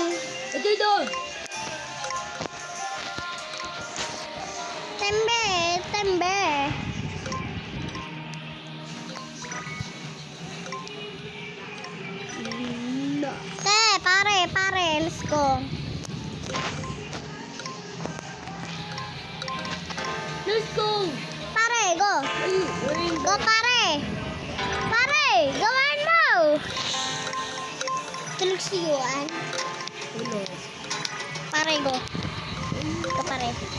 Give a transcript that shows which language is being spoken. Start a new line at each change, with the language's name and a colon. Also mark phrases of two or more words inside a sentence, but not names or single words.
Filipino: Ito doon. Tembe. No. Pare,
English: let's go. Let's go. Pare, go. Go,
Filipino: pare. Gawin mo. Tulog si Yuan. Tulog. Pare,
English: go. Go,
Filipino: pare.